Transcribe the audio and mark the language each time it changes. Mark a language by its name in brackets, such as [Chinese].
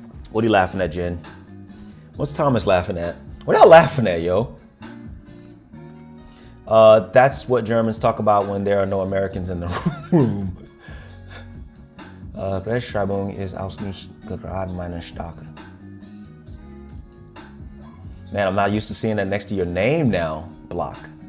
[English] What are you laughing at, Jen? What's Thomas laughing at? What y'all laughing at, yo? That's what Germans talk about when there are no Americans in the room. [German] Rechtschreibung ist auch nicht gerade meine Stärke. [English] Man, I'm not used to seeing that next to your name now. Blocka.